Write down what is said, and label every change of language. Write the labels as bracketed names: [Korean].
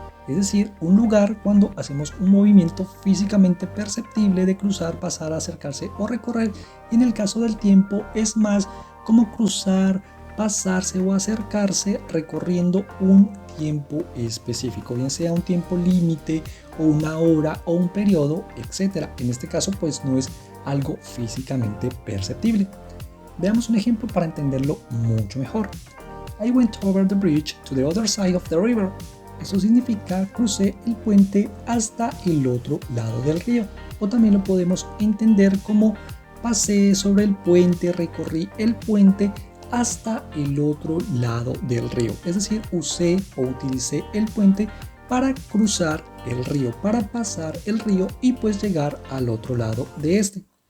[Spanish] Es decir, un lugar cuando hacemos un movimiento físicamente perceptible de cruzar, pasar, acercarse o recorrer, y en el caso del tiempo es más como cruzar, pasarse o acercarse recorriendo un tiempo específico, bien sea un tiempo límite o una hora o un periodo, etc. En este caso pues no es algo físicamente perceptible. Veamos un ejemplo para entenderlo mucho mejor. [English] I went over the bridge to the other side of the river. [Spanish] Eso significa crucé el puente hasta el otro lado del río, o también lo podemos entender como pasé sobre el puente, recorrí el puente hasta el otro lado del río, es decir, usé o utilicé el puente para cruzar el río, para pasar el río y pues llegar al otro lado de este.